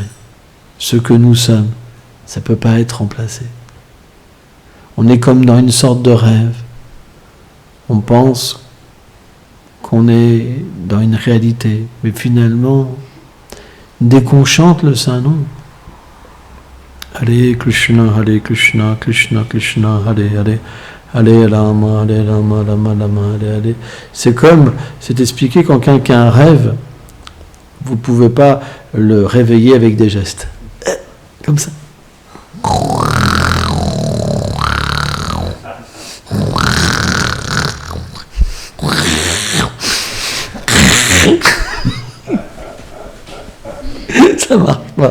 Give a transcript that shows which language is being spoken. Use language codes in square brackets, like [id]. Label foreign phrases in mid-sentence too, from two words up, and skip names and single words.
[fr] Ce que nous sommes, ça ne peut pas être remplacé. On est comme dans une sorte de rêve. On pense qu'on est dans une réalité, mais finalement, dès qu'on chante le Saint-Nom, [sa] Hare Krishna, Krishna Krishna, Hare Hare, Hare Rama, Rama Rama, Hare Hare. [fr] C'est expliqué quand quelqu'un rêve, vous ne pouvez pas le réveiller avec des gestes. Comme ça. Ça marche pas.